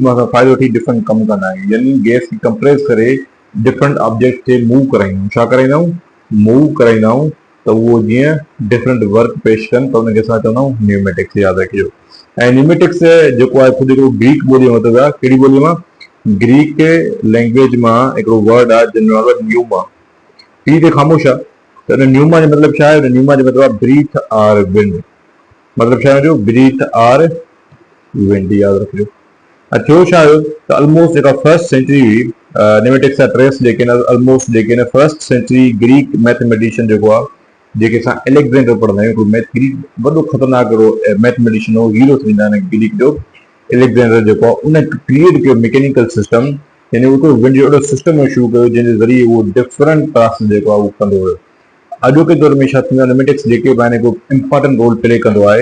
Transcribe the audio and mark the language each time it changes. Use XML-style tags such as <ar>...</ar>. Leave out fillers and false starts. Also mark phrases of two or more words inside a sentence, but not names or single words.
<sd>में असां फ़ाइदो वठी डिफरेंट कमु कंदा आहियूं यानी गैस खे कंप्रेस करे</sd> <en>different object</en> <sd>खे मूव कराईंदा आहियूं छा कराईंदा आहियूं मूव कराईंदा आहियूं त उहो जीअं</sd> <en>different work</en> <sd>पेश कनि त उनखे असां चवंदा आहियूं न्यूमेटिक्स यादि रखिजो ऐं न्यूमेटिक्स जेको आहे ख़ुदि हिकिड़ो ग्रीक ॿोलीअ मां वरितो आहे कहिड़ी ॿोलीअ मां</sd> <en>Greek language</en> <sd>मां हिकिड़ो वर्ड आहे जंहिंजो नालो आहे न्यूमा पी ते ख़ामोश आहे त हिन न्यूमा जो मतिलबु छा आहे न्यूमा जो मतिलबु आहे</sd> <en>breath or wind</en> <sd>मतिलबु छा आहे</sd> <en>breath or wind</en> <sd>यादि रखिजो थियो छा हुयो त ऑलमोस्ट जेका</sd> <en>first century</en> <sd>हुई न्यूमेटिक्स जा ट्रेस जेके आहिनि ऑलमोस्ट जेके आहिनि</sd> <en>first century Greek mathematician</en> <sd>जेको आहे जेके असां एलेक्जेंडर पढ़ंदा आहियूं ग्रीक वॾो ख़तरनाक मैथमेटिशियन हो हीरो थी वेंदा आहिनि ग्रीक जो एलेक्जेंडर जेको आहे उन क्रिएट कयो</sd> <en>mechanical system,</en> <sd>यानी उहो विंड जो अहिड़ो सिस्टम शुरू कयो जंहिंजे ज़रिए उहो</sd> <en>different task</en> <sd>जेको आहे उहो कंदो हुयो। अॼोके दौर में छा थींदो आहे, न्यूमेटिक्स जेके बि आहिनि हिकु</sd> <en>important role play</en> <sd>कंदो आहे।</sd>